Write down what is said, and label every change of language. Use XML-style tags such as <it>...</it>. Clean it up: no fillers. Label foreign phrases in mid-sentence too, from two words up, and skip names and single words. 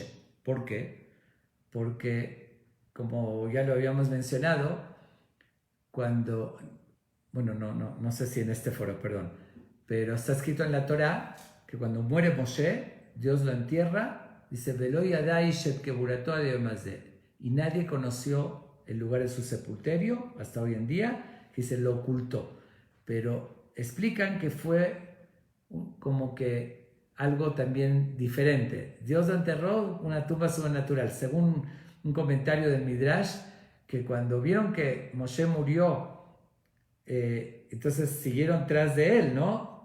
<es>¿Por qué? Porque, como ya lo habíamos mencionado, no sé si en este foro, perdón, pero está escrito en la Torá que cuando muere Moshe, Dios lo entierra, dice,</es> <he>ולא ידע איש את קבורתו עד היום הזה,</he> <es>y nadie conoció el lugar de su sepulterio hasta hoy en día, que se lo ocultó. Pero explican que fue como que algo también diferente. Dios lo enterró, una tumba sobrenatural. Según un comentario del Midrash, que cuando vieron que Moshe murió, entonces siguieron tras de él, ¿no?</es>